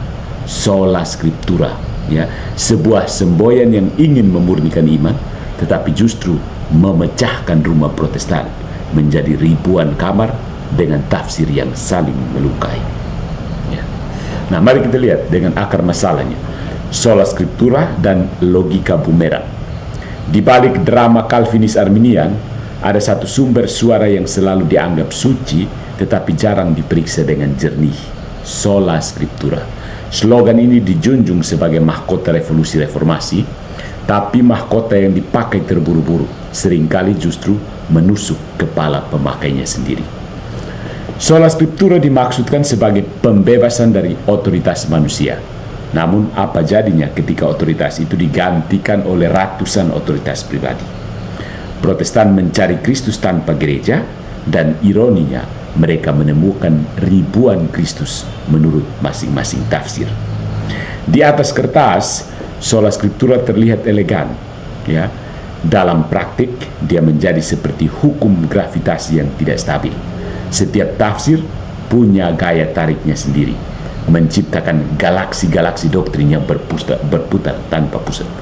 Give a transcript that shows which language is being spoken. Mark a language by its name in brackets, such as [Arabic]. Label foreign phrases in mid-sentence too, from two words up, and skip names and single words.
[Latin] Sola Scriptura, [Indonesian] ya, sebuah semboyan yang ingin memurnikan iman, tetapi justru memecahkan rumah Protestan menjadi ribuan kamar dengan tafsir yang saling melukai. Ya. Nah, mari kita lihat dengan akar masalahnya, [Latin] sola scriptura [Indonesian] dan logika bumerang. Di balik drama Calvinis Arminian, ada satu sumber suara yang selalu dianggap suci tetapi jarang diperiksa dengan jernih, [Latin] sola scriptura. [Indonesian] Slogan ini dijunjung sebagai mahkota revolusi reformasi, tapi mahkota yang dipakai terburu-buru seringkali justru menusuk kepala pemakainya sendiri. [Latin] Sola scriptura [Indonesian] dimaksudkan sebagai pembebasan dari otoritas manusia. Namun apa jadinya ketika otoritas itu digantikan oleh ratusan otoritas pribadi? Protestan mencari Kristus tanpa gereja, dan ironinya mereka menemukan ribuan Kristus menurut masing-masing tafsir. Di atas kertas, [Latin] sola scriptura [Indonesian] terlihat elegan, ya. Dalam praktik, dia menjadi seperti hukum gravitasi yang tidak stabil. Setiap tafsir punya gaya tariknya sendiri, menciptakan galaksi-galaksi doktrin yang berputar tanpa pusat.